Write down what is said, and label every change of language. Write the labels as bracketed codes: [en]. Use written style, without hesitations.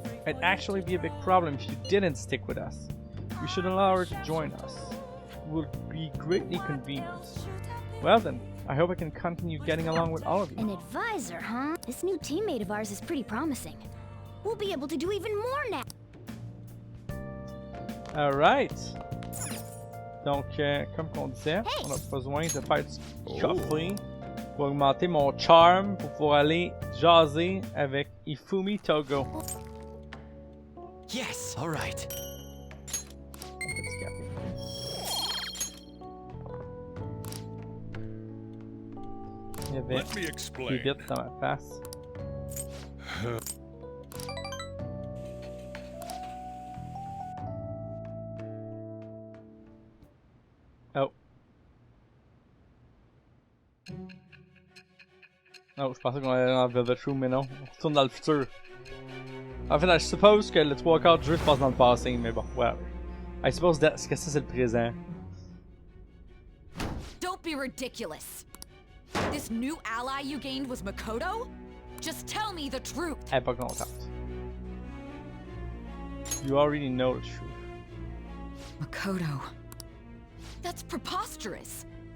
[en] It'd actually be a big problem if you didn't stick with us. We should allow her to join us. It would be greatly convenient. Well then, I hope I can continue getting along with all of you. An advisor, huh? This new teammate of ours is pretty promising. We'll be able to do even more now. Alright. [fr] Donc, comme on disait, on a besoin de faire du café pour augmenter mon charme pour pouvoir aller jaser avec Ifumi Togo. [en] Yes, all right. [fr] Il y avait des bits dans ma face. Oh. Oh, je pensais qu'on allait dans Velvet Room, mais non. On retourne dans le futur. En fait, je suppose que le 3/4 du jeu se passe dans le passé, mais bon, whatever. [en] I suppose [fr] que ça c'est le présent. [en] Don't be ridiculous. This new ally you gained was Makoto? Just tell me the truth. [fr] Elle est pas contente. [en] You already know the truth. Makoto. That's preposterous.